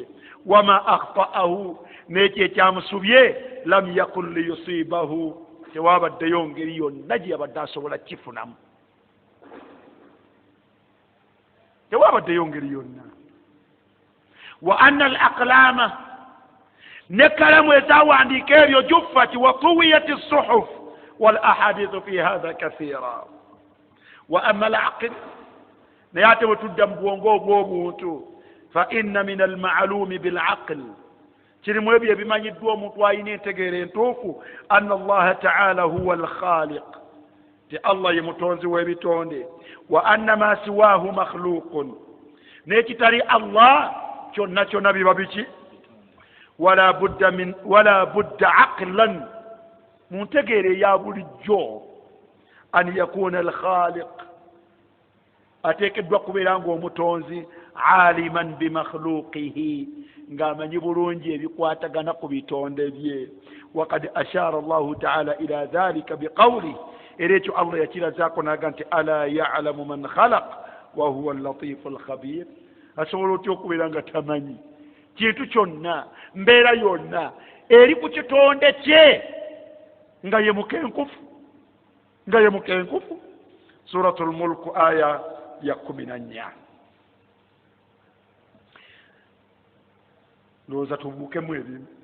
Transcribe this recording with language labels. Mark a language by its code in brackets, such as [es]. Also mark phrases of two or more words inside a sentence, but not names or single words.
[ar] وما أخطأه, [lg] n'ekyo ekyamusubye [ar] لم يكن ليصيبه, [lg] tewabaddeyo ngeri yonna gye yabadde asobola kifunamu, tewabaddeyo ngeri yonna. [ar] وأن الأقلام, [lg] ne kalamu ezawandiika ebyo [ar] جفت وطويت الصحف والأحاديث في هذا كثيرة. وأما العقل, [lg] naye ate bwe tudda mu bwongo obw'omuntu, [ar] فإن من المعلوم بالعقل, [lg] kirimu ebyo ebimanyiddwa omuntu alina entegeera entuufu, [ar] أن الله تعالى هو الخالق, [lg] ti Allah ye mutonzi w'ebitonde. [ar] وأن ما سواه مخلوق, [lg] n'ekitali Allah kyonna kyonna biba biki. [ar] ولا بد عقلا, [lg] mu ntegeera eya bulijjo, [ar] أن يكون الخالق, [lg] ateekeddwa kubeera ng'omutonzi [ar] عالما بمخلوقاته, [lg] ng'amanyi bulungi ebikwatagana ku bitonde bye. [ar] وقد أشار الله تعالى إلى ذلك بقوله, [lg] era ekyo Allah yakirazaako naga nti [ar] ألا يعلم من خلق وهو اللطيف الخبير. [lg] asobola otya okubeera nga tamanyi kintu kyonna, mbeera yonna eri ku kitonde kye nga ye mukenkufu. suratul mulk aya ya 14. ndowooza tubuukemu ebimu.